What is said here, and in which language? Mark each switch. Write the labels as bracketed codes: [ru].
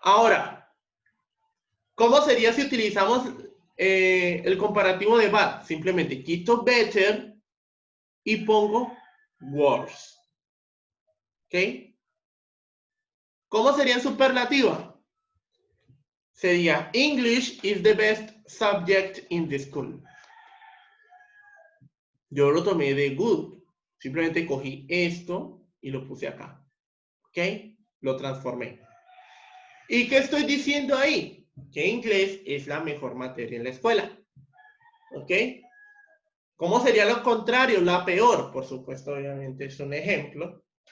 [es] Ahora, ¿cómo sería si utilizamos el comparativo de bad? Simplemente quito better y pongo worse. ¿Ok? ¿Cómo sería en superlativa? [en] Sería English is the best subject in the school. [es] Yo lo tomé de good. Simplemente cogí esto y lo puse acá. ¿Ok? Lo transformé. ¿Y qué estoy diciendo ahí? Que inglés es la mejor materia en la escuela. ¿Ok? ¿Cómo sería lo contrario? La peor. Por supuesto, obviamente es un ejemplo.